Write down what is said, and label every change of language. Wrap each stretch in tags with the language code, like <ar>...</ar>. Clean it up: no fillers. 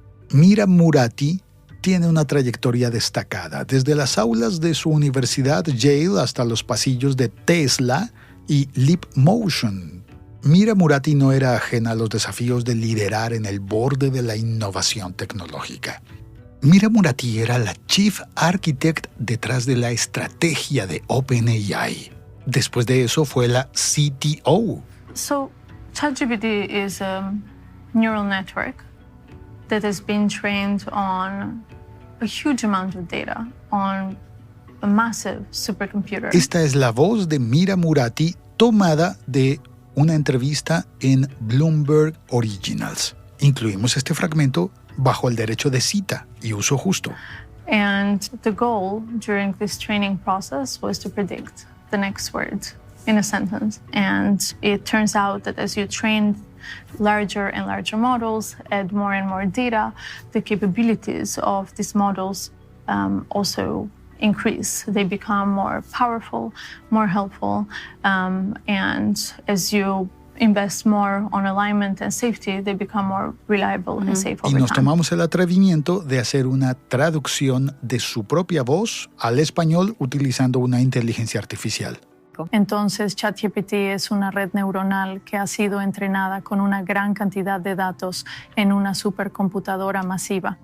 <es>Mira Murati tiene una trayectoria destacada, desde las aulas de su universidad Yale hasta los pasillos de Tesla y Leapmotion. Mira Murati no era ajena a los desafíos de liderar en el borde de la innovación tecnológica. Mira Murati era la Chief Architect detrás de la estrategia de OpenAI. Después de eso fue la CTO.</es> <en>So, ChatGPT is a neural network that has been trained on a huge amount of data, on a massive supercomputer.</en> <es>Esta es la voz de Mira Murati tomada de una entrevista en Bloomberg Originals. Incluimos este fragmento bajo el derecho de cita y uso justo.</es> <en>And the goal during this training process was to predict the next word in a sentence. And it turns out that as you train larger and larger models, add more and more data, the capabilities of these models also increase. They become more powerful, more helpful, and as you invest more on alignment and safety, they become more reliable and safe over time.</en> <es>Y nos</es> <en>time.</en> <es>tomamos el atrevimiento de hacer una traducción de su propia voz al español utilizando una inteligencia artificial. Entonces, ChatGPT es una red neuronal que ha sido entrenada con una gran cantidad de datos en una supercomputadora masiva.</es>